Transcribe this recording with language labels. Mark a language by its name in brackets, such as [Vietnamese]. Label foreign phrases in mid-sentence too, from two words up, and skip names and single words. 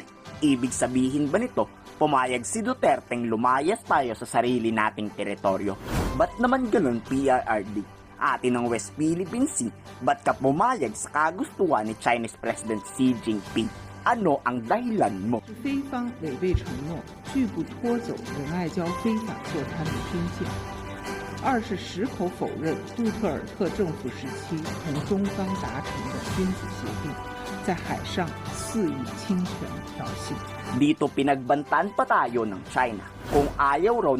[Filipino] Ibig sabihin ba nito, pumayag si Duterteng lumayas tayo sa sarili nating teritoryo? Ba't naman ganun PRRD? Atin ng West Philippine Sea, ba't ka pumayag sa kagustuhan ni [English] Chinese President [Filipino] Xi Jinping? Ano ang dahilan mo? [Chinese] 非方违背承诺，拒不拖走仁爱礁非法坐滩的军舰。二是矢口否认杜特尔特政府时期同中方达成的君子协定，在海上肆意侵权挑衅。 [Filipino] Dito pinagbantaan pa tayo ng China kung ayaw raw